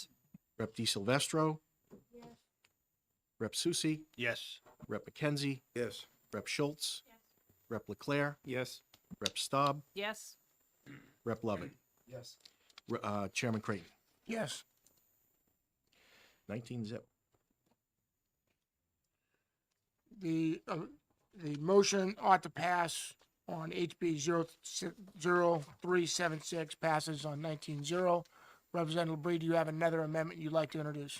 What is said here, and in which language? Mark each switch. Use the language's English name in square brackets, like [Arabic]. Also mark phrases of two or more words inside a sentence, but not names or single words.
[English] Rep. DiSilvestro, Rep. Susi, Yes. Rep. McKenzie, Yes. Rep. Schultz, Rep. Leclerc, Yes. Rep. Staub, Yes. Rep. Lovett, Yes. Chairman Creighton. Yes. 19-0. The motion ought to pass on HB 0376 passes on 19-0. Representative LeBrie, do you have another amendment you'd like to introduce?